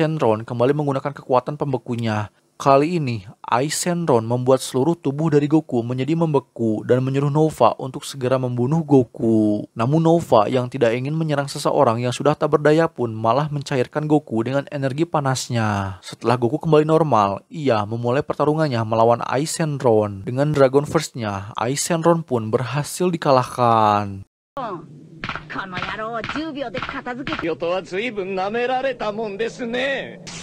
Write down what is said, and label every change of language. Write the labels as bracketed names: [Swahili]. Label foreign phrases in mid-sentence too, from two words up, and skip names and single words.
[Indonesian] Shenron kembali menggunakan kekuatan pembekunya. Kali ini, Ice Shenron membuat seluruh tubuh dari Goku menjadi membeku dan menyuruh Nova untuk segera membunuh Goku. Namun Nova yang tidak ingin menyerang seseorang yang sudah tak berdaya pun malah mencairkan Goku dengan energi panasnya. Setelah Goku kembali normal, ia memulai pertarungannya melawan Ice Shenron. Dengan Dragon Verse-nya, Ice Shenron pun berhasil dikalahkan. [Japanese] この野郎を10秒で片付けよとは随分舐められたもんですね。